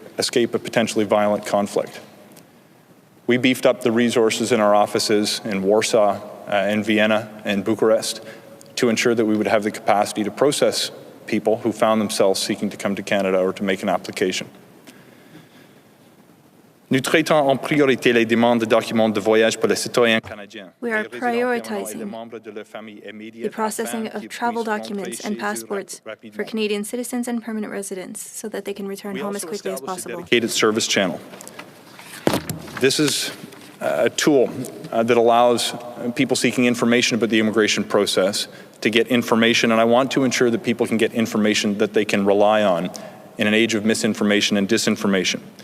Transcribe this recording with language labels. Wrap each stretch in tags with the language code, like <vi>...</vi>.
<en>escape a potentially violent conflict. We beefed up the resources in our offices in Warsaw, in Vienna, and Bucharest to ensure that we would have the capacity to process people who found themselves seeking to come to Canada or to make an application.</en> <fr>Nous traitons en priorité les demandes de documents de voyage pour les citoyens canadiens.</fr> <en>We are prioritizing the processing of travel documents and passports for Canadian citizens and permanent residents so that they can return home as quickly as possible. We also established a dedicated service channel. This is a tool that allows people seeking information about the immigration process to get information, and I want to ensure that people can get information that they can rely on in an age of misinformation and disinformation.</en>